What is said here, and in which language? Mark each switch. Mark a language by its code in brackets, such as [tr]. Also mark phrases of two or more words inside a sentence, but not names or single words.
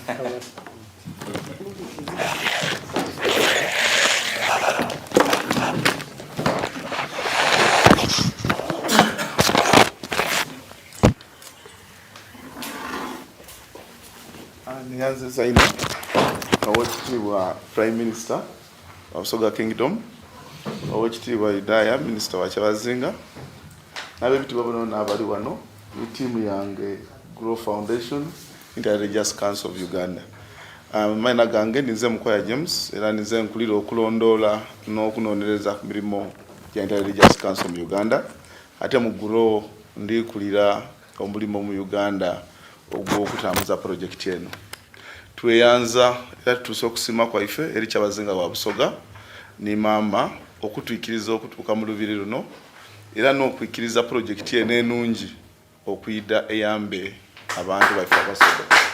[xog] Nyanza Zaino, Awachitiwa [en] Prime Minister of [xog] Busoga Kingdom, Awachitiwa Idaya, Minister wa Kyabazinga, nabe bitu babono n'abali wano ni team yange Grow Foundation Inter-Religious Council of Uganda. Maina gange nize Mukwaya James era nize nkulira okulondola n'okunonereza ku mirimo ya Inter-Religious Council of Uganda. Ate mu Grow ndi kulira omulimo mu Uganda ogw'okutambuza project eno. Tweyanza era tuso okusima kwaife eri Kyabazinga wa Busoga ni mama okutwikiriza okutuuka mu lubiri luno era n'okwikiriza project eno enungi okuyida eyambe abantu baife Abasoga.